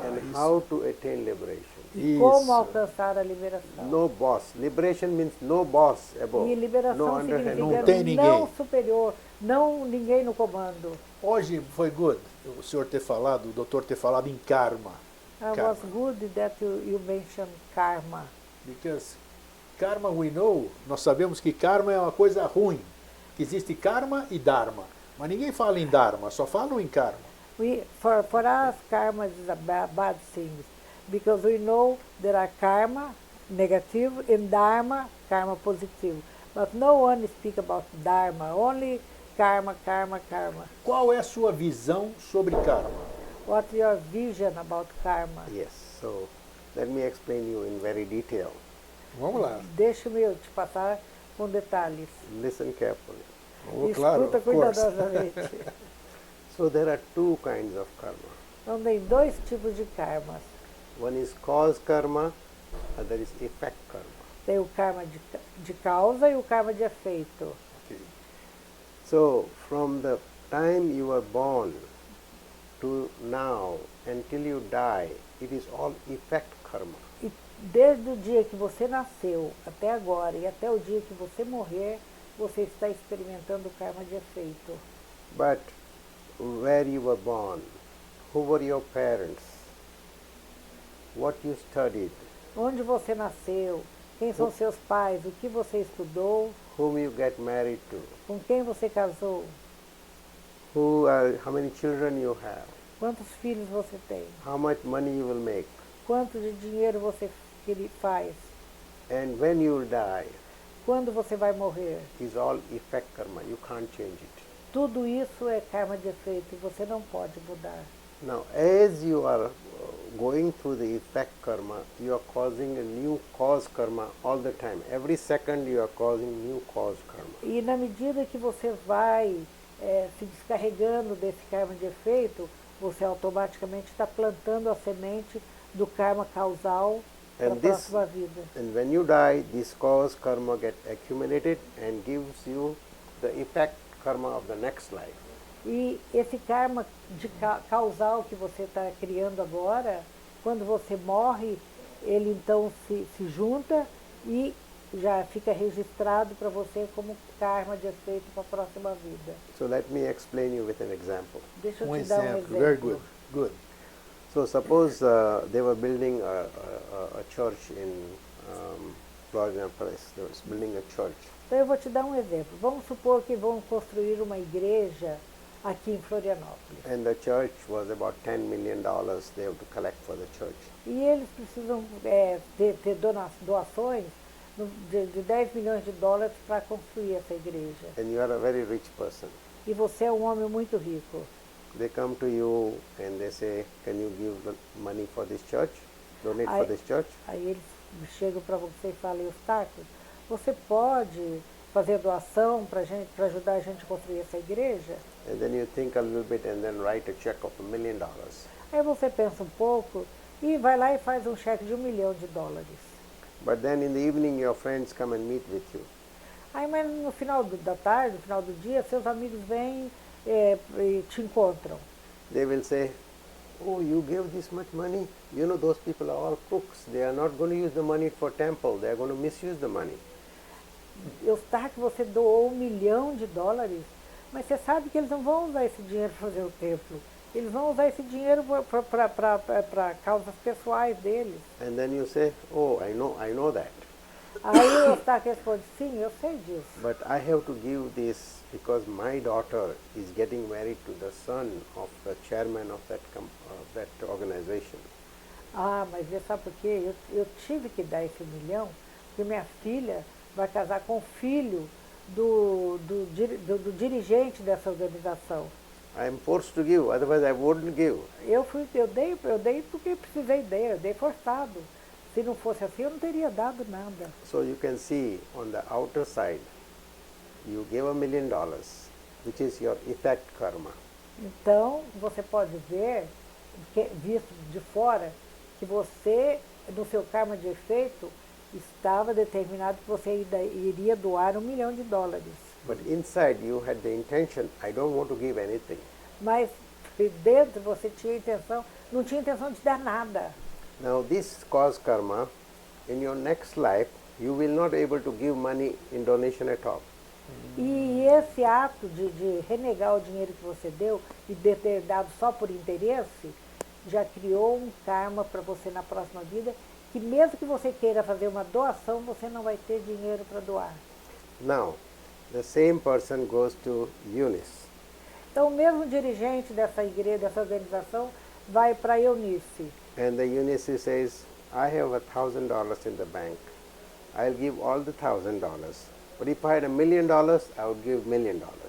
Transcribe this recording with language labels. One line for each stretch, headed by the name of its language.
English: And how to attain liberation?
Portuguese: e como Isso. alcançar a liberação.
English: No boss. Liberation means no boss above.
Portuguese: E
English: No
Portuguese: liberação
English: underhand.
Portuguese: significa Não tem ninguém. não superior, não ninguém no comando. Hoje foi
English: good
Portuguese: o senhor ter falado, o doutor ter falado em karma.
English: I was good that you mentioned karma. Because karma we know,
Portuguese: nós sabemos que karma é uma coisa ruim. Que existe karma e dharma. Mas ninguém fala em dharma, só falam em karma.
English: For us, karma is a bad thing, because we know there are karma, negative, and dharma, karma, positive. But no one speak about dharma, only karma, karma, karma.
Portuguese: Qual é a sua visão sobre karma?
English: What's your vision about karma? Yes. So let me explain you in very detail.
Portuguese: Vamos lá. Deixa-me eu te passar com detalhes.
English: Listen carefully. Oh,
Portuguese: Escuta claro,
English: of course.
Portuguese: cuidadosamente.
English: So there are two kinds of karma.
Portuguese: Então tem dois tipos de karmas.
English: One is cause karma, other is effect karma.
Portuguese: Tem o karma de causa e o karma de efeito.
English: Okay. So from the time you were born to now until you die, it is all effect karma.
Portuguese: E desde o dia que você nasceu até agora e até o dia que você morrer, você está experimentando o karma de efeito.
English: But where you were born, who were your parents, what you studied,
Portuguese: Onde você nasceu, quem são seus pais, o que você estudou,
English: whom you get married to,
Portuguese: com quem você casou,
English: how many children you have,
Portuguese: quantos filhos você tem,
English: how much money you will make,
Portuguese: quanto de dinheiro você faz,
English: and when you will die,
Portuguese: quando você vai morrer.
English: is all effect karma. You can't change it.
Portuguese: Tudo isso é karma de efeito e você não pode mudar.
English: Now, as you are going through the effect karma, you are causing a new cause karma all the time. Every second you are causing new cause karma.
Portuguese: E na medida que você vai se descarregando desse karma de efeito, você automaticamente está plantando a semente do karma causal para a
English: And this,
Portuguese: próxima vida.
English: and when you die, this cause karma get accumulated and gives you the effect karma of the next life.
Portuguese: E esse karma de causal que você está criando agora, quando você morre, ele então se junta e já fica registrado para você como karma de efeito para a próxima vida.
English: So let me explain you with an example.
Portuguese: Deixa eu te dar um exemplo.
English: Very good. Good. So suppose they were building a church in Florianopolis. They were building a church.
Portuguese: Então eu vou te dar um exemplo. Vamos supor que vão construir uma igreja aqui em Florianópolis.
English: And the church was about $10 million they have to collect for the church.
Portuguese: E eles precisam ter doações de 10 milhões de dólares para construir essa igreja.
English: And you are a very rich person.
Portuguese: E você é um homem muito rico.
English: They come to you and they say, can you give the money for this church? Donate for this church?
Portuguese: Aí eles chegam para você e falam, Eustáquio, você pode fazer doação para ajudar a gente a construir essa igreja?
English: And then you think a little bit and then write a check of $1 million.
Portuguese: Aí você pensa um pouco e vai lá e faz um cheque de $1 milhão.
English: But then in the evening your friends come and meet with you.
Portuguese: Aí, mas no final da tarde, no final do dia, seus amigos vêm e te encontram.
English: They will say, oh, you gave this much money? You know, those people are all crooks. They are not going to use the money for temple. They are going to misuse the money.
Portuguese: Eustáquio, você doou $1 milhão, mas você sabe que eles não vão usar esse dinheiro para fazer o templo. Eles vão usar esse dinheiro para causas pessoais deles.
English: And then you say, oh, I know that.
Portuguese: Aí o Eustáquio responde, sim, eu sei disso.
English: But I have to give this because my daughter is getting married to the son of the chairman of that organization.
Portuguese: Ah, mas você sabe por quê? Eu tive que dar esse $1 milhão, porque minha filha vai casar com o filho do dirigente dessa organização.
English: I am forced to give, otherwise I wouldn't give.
Portuguese: Eu dei porque precisei eu dei forçado. Se não fosse assim, eu não teria dado nada.
English: So you can see on the outer side, you gave $1 million, which is your effect karma.
Portuguese: Então, você pode ver, visto de fora, que você, no seu karma de efeito, estava determinado que você iria doar $1 milhão.
English: But inside you had the intention, I don't want to give anything.
Portuguese: Mas dentro você não tinha intenção de dar nada.
English: Now this cause karma, in your next life, you will not able to give money in donation at all.
Portuguese: E esse ato de renegar o dinheiro que você deu e de ter dado só por interesse, já criou um karma para você na próxima vida, que mesmo que você queira fazer uma doação, você não vai ter dinheiro para doar.
English: Now, the same person goes to Eunice.
Portuguese: Então, o mesmo dirigente dessa igreja, dessa organização, vai para Eunice.
English: And the Eunice says, I have $1,000 in the bank. I'll give all the $1,000. But if I had $1 million, I would give $1 million.